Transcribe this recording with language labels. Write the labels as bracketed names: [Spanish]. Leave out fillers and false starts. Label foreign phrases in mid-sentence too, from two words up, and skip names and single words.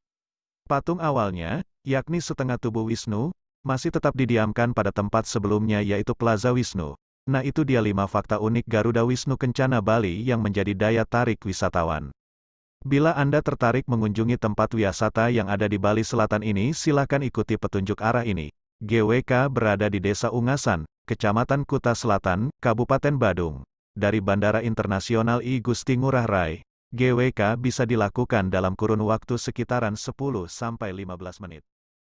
[Indonesian] Patung awalnya, yakni setengah tubuh Wisnu, masih tetap didiamkan pada tempat sebelumnya yaitu Plaza Wisnu. Nah itu dia 5 fakta unik Garuda Wisnu Kencana Bali yang menjadi daya tarik wisatawan. Bila Anda tertarik mengunjungi tempat wisata yang ada di Bali Selatan ini, silakan ikuti petunjuk arah ini. GWK berada di Desa Ungasan, Kecamatan Kuta Selatan, Kabupaten Badung. Dari Bandara Internasional I Gusti Ngurah Rai, GWK bisa dilakukan dalam kurun waktu sekitaran 10-15 menit.